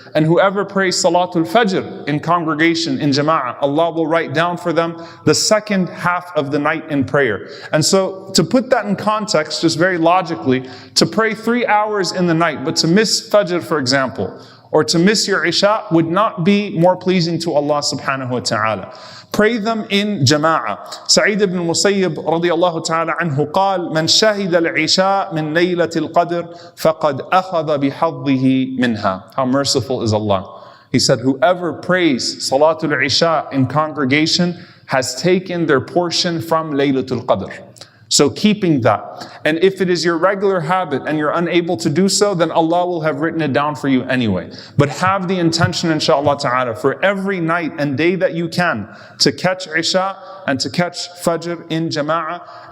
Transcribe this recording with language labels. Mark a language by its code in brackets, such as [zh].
[en] And whoever prays Salatul Fajr in congregation, in Jama'ah, Allah will write down for them the second half of the night in prayer. And so to put that in context, just very logically, to pray 3 hours in the night, but to miss Fajr, for example, or to miss your Isha would not be more pleasing to Allah subhanahu wa ta'ala. Pray them in Jama'ah. [ar] Sa'id ibn Musayyib radiyallahu ta'ala anhu قال من شهد العشاء من ليلة القدر فقد أخذ بحظه منها. [en] How merciful is Allah. He said, whoever prays Salatul Isha in congregation has taken their portion from Laylatul Qadr. So keeping that. And if it is your regular habit and you're unable to do so, then Allah will have written it down for you anyway. But have the intention, inshaAllah ta'ala, for every night and day that you can to catch Isha and to catch Fajr in Jama'ah.